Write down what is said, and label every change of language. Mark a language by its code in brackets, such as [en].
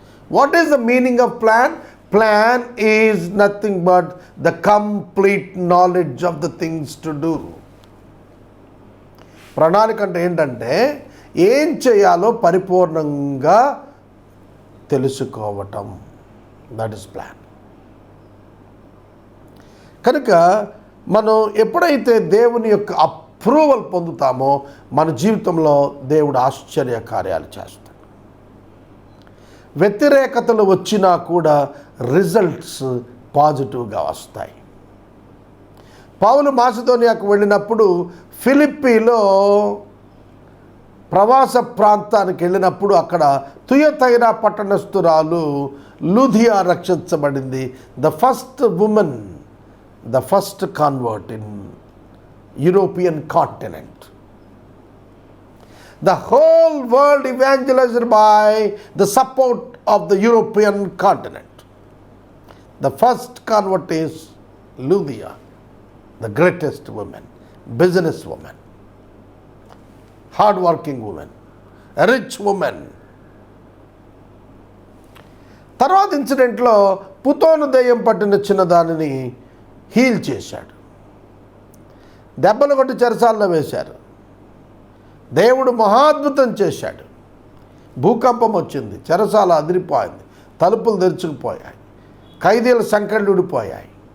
[en] What is the meaning of plan? Plan is nothing but the complete knowledge of the things to do. [te] ప్రణాళిక అంటే ఏంటంటే ఏం చేయాలో పరిపూర్ణంగా తెలుసుకోవటం. [en] That is plan. [te] కనుక మనం ఎప్పుడైతే దేవుని యొక్క అప్రూవల్ పొందుతామో మన జీవితంలో దేవుడు ఆశ్చర్య కార్యాలు చేస్తాడు. వ్యతిరేకతలు వచ్చినా కూడా రిజల్ట్స్ పాజిటివ్గా వస్తాయి. పౌలు మాసిదోనియాకు వెళ్ళినప్పుడు ఫిలిప్పీలో ప్రవాస ప్రాంతానికి వెళ్ళినప్పుడు అక్కడ Thyatira పట్టణస్థురాలు లూదియా రక్షించబడింది. [en] The first woman, the first convert in European continent. The whole world evangelized by the support of the European continent. The first convert is Lydia, the greatest woman, business woman, hard-working woman, a rich woman. [te] తర్వాత ఇన్సిడెంట్లో పుతోను దెయ్యం పట్టిన చిన్నదానిని heal చేశాడు. దెబ్బలు కొట్టి చెరసాల్లో వేశారు. దేవుడు మహాద్భుతం చేశాడు. భూకంపం వచ్చింది, చెరసాల అదిరిపోయింది, తలుపులు తెరుచుకుపోయాయి, ఖైదీల సంఖ్యలు ఊడిపోయాయి.